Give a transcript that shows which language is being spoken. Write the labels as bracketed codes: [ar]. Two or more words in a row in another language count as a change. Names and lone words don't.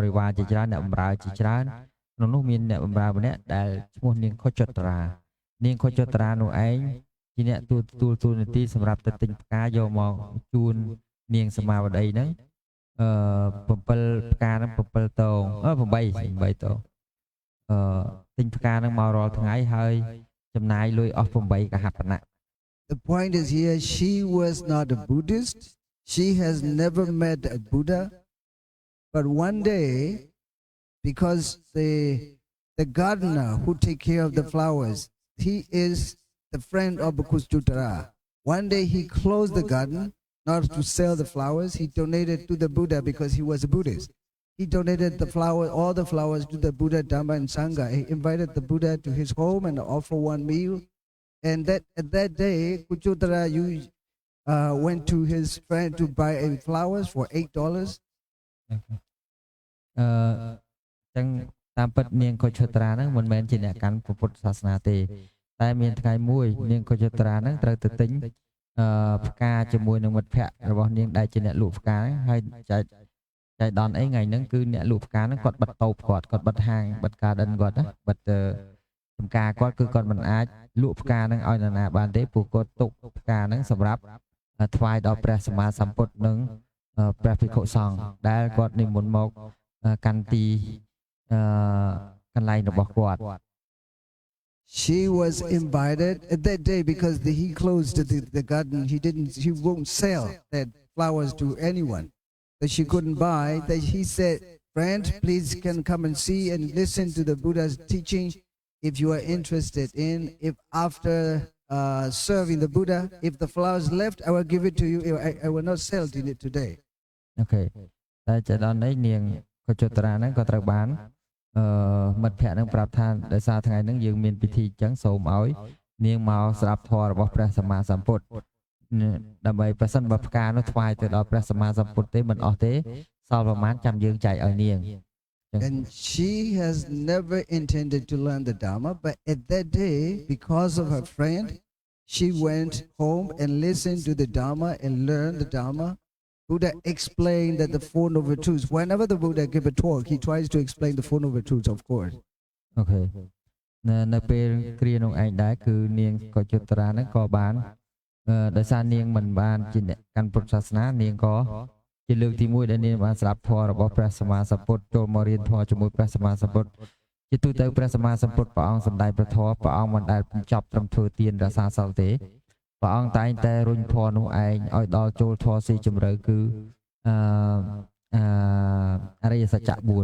[km] រិវារជាច្រើនអ្នកបម្រើជាច្រើនក្នុងនោះមានអ្នកបម្រើម្នាក់ដែលឈ្មោះនាងខុចចត្រានាងខុចចត្រានោះឯងជាអ្នកទួលនីតិសម្រាប់ទៅទិញផ្កាយកមកជូននាងសមាវតីហ្នឹង7ផ្កាហ្នឹង7តង8តងទិញផ្កាហ្នឹងមករាល់ថ្ងៃហើយចំណាយលុយអស់8កហបណៈ [en] The point is here, she was not a Buddhist. She has never met a Buddha. But one day, because the gardener who take care of the flowers, he is the friend of Bhakustutara. One day he closed the garden, not to sell the flowers. He donated to the Buddha because he was a Buddhist. He donated the all the flowers to the Buddha, Dhamma and Sangha. He invited the Buddha to his home and offered one meal. And that day, Kuchutara went to his friend to buy flowers for $8. [km] ចឹងតាមពិតនាងកុជត្រាហ្នឹងមិនមែនជាអ្នកកាន់ពុទ្ធសាសនាទេតែមានថ្ងៃមួយនាងកុជត្រាហ្នឹង ត្រូវទៅទិញផ្កាជាមួយនឹងមិត្តភ័ក្តិរបស់នាងដែលជាអ្នកលក់ផ្កាហ្នឹងហើយចែកដនអីថ្ងៃហ្នឹងគឺអ្នកលក់ផ្កាហ្នឹងគាត់បិទតូបគាត់បិទហាងបិទ garden គាត់ណាបិទចំការគាត់គឺគាត់មិនអាចលក់ផ្កាហ្នឹងឲ្យនរណាបានទេព្រោះគាត់ទុកផ្កាហ្នឹងសម្រាប់ថ្វាយដល់ព្រះសម្មាសម្ពុទ្ធនិងព្រះភិក្ខុសង្ឃដែលគាត់និមន្តមកកាន់ទីកន្លែងរបស់គាត់ [en] She was invited at that day because he closed the garden. He won't sell that flowers to anyone. That she couldn't buy. That he said, friend, please can come and see and listen to the Buddha's teaching if you are interested in. If after serving the Buddha, if the flowers left, I will give it to you. I will not sell it today. Okay. [km] តែចដល់នេះនាងកុជត្រាហ្នឹងក៏ត្រូវបានមិត្តភ័ក្តិហ្នឹងប្រាប់ថាដោយសារថ្ងៃហ្នឹងយើងមានពិធីអញ្ចឹងសូមឲ្យនាងមកស្ដាប់ធម៌របស់ព្រះសម្មាសម្ពុទ្ធដើម្បីប្រសិនបើផ្កានោះថ្វាយទៅដល់ព្រះសម្មាសម្ពុទ្ធទេមិនអស់ទេសល់ប្រមាណចាំយើងចែកឲ្យនាង [en] And she has never intended to learn the Dhamma, but at that day, because of her friend, she went home and listened to the Dhamma and learned the Dhamma. Buddha explained that the Four Noble Truths. Whenever the Buddha give a talk, he tries to explain the Four Noble Truths, of course. Okay. [km] នៅពេលគ្រានោះឯងដែរគឺនាងកុជត្រាហ្នឹងក៏បានដោយសារនាងមិនបានជាអ្នកកាន់ពុទ្ធសាសនានាងក៏ជាលើកទី1ដែលនាងបានស្ដាប់ធម៌របស់ព្រះសម្មាសម្ពុទ្ធចូលមករៀនធម៌ជាមួយព្រះសម្មាសម្ពុទ្ធជាទូទៅព្រះសម្មាសម្ពុទ្ធព្រះអង្គសម្ដែងព្រះធម៌ព្រះអង្គមិនដែលបញ្ចប់ត្រឹមធ្វើទានរក្សាសិលទេព្រះអង្គតែងតែរុញធម៌នោះឯងឲ្យដល់ចូលធម៌ស៊ីជម្រៅគឺអរិយសច្ចៈ4